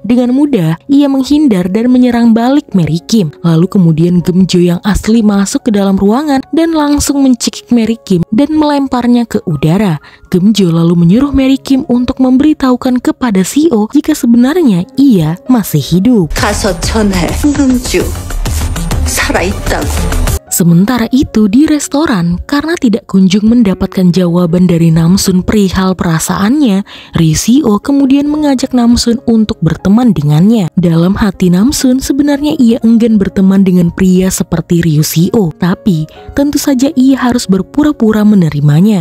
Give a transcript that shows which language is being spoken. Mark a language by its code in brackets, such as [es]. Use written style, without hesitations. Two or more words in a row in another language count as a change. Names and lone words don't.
[id] Dengan mudah, ia menghindar dan menyerang balik Mary Kim. Lalu kemudian Gemjo yang asli masuk ke dalam ruangan dan langsung mencekik Mary Kim dan melemparnya ke udara. Gemjo lalu menyuruh Mary Kim untuk memberitahukan kepada CEO jika sebenarnya ia masih hidup. [ko] 가서 전화해. 금주 살아있다고. [id] Sementara itu di restoran, karena tidak kunjung mendapatkan jawaban dari Namsun perihal perasaannya, Ryushio kemudian mengajak Namsun untuk berteman dengannya. Dalam hati Namsun sebenarnya ia enggan berteman dengan pria seperti Ryushio, tapi tentu saja ia harus berpura-pura menerimanya.